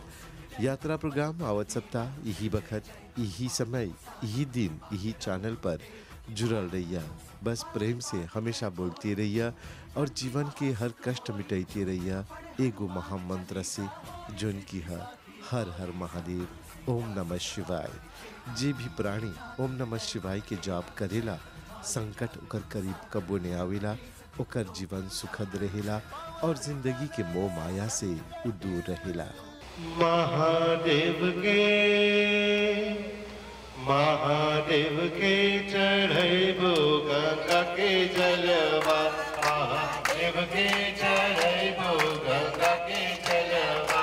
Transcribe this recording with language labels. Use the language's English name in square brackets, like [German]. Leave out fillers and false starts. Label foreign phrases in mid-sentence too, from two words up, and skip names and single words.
[Bhojpuri] यात्रा प्रोग्राम आवत सप्ताह यही बखत, यही समय, यही दिन, यही चैनल पर जुड़ल रहिया। बस प्रेम से हमेशा बोलते रहिया और जीवन के हर कष्ट मिटाइते रहिया एगो महामंत्र से, जोन की है हर हर महादेव, ओम नमः शिवाय। जे भी प्राणी ओम नमः शिवाय के जाप करेला, संकट ओकर करीब कबो ने आवेला, ओकर जीवन सुखद रहेला और जिंदगी के मोह माया से उ दूर रहेला। महादेव के चढ़ैबो गंगा के जलवा, महादेव के चढ़ैबो गंगा के जलवा।